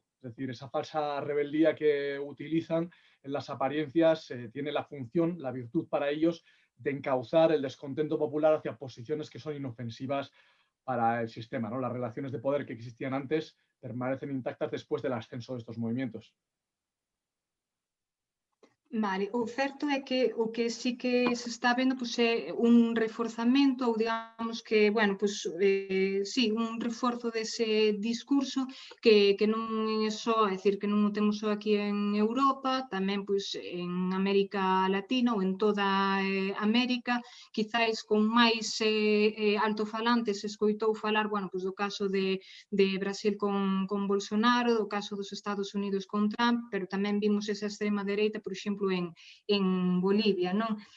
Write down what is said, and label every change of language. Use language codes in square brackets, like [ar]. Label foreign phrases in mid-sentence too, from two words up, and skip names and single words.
[es] Es decir, esa falsa rebeldía que utilizan en las apariencias tiene la función, la virtud para ellos de encauzar el descontento popular hacia posiciones que son inofensivas para el sistema, ¿no? Las relaciones de poder que existían antes permanecen intactas después del ascenso de estos movimientos. Vale, [gl] o certo é que o que sí que se está vendo pois, é un reforzamento ou digamos que, bueno, pois, sí, un reforzo dese discurso que non é só, é dicir, que non o temos só aquí en Europa, tamén pois en América Latina ou en toda América, quizáis con máis altofalantes se escoitou falar, bueno, pois do caso de Brasil con Bolsonaro, do caso dos Estados Unidos con Trump, pero tamén vimos esa extrema dereita, por exemplo, en Bolivia, non?